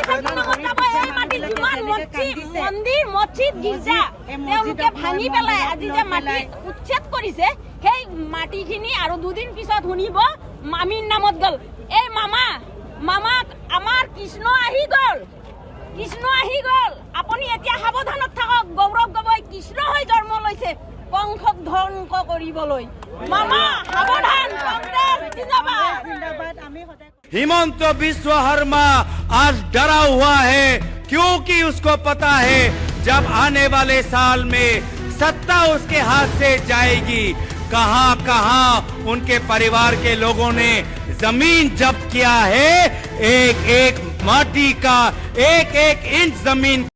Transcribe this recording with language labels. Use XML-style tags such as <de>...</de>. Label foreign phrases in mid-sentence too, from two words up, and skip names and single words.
<as>মন্দিৰ মছজিদ গীৰ্জা তেওঁলোকে ভাঙি পেলাই আজি যে মাটি উচ্ছেদ কৰিছে, সেই মাটিখিনি আৰু 2 দিন পিছত শুনিব মামীৰ নামত গ'ল। এই মামা আমাৰ কৃষ্ণ আহি গ'ল, কৃষ্ণ আহি গ'ল। আপুনি এতিয়া সাৱধানত থাকক। গৌৰৱ গগৈ কৃষ্ণ হৈ জন্ম লৈছে কংসক ধ্বংস কৰিবলৈ। মামা সাৱধান, কংগ্ৰেছ জিন্দাবাদ।</as> <hi>हिमंत विश्व शर्मा आज डरा हुआ है क्योंकि उसको पता है जब आने वाले साल में सत्ता उसके हाथ से जाएगी। कहां कहां उनके परिवार के लोगों ने जमीन जब्त किया है, एक एक माटी का एक एक इंच जमीन।</hi>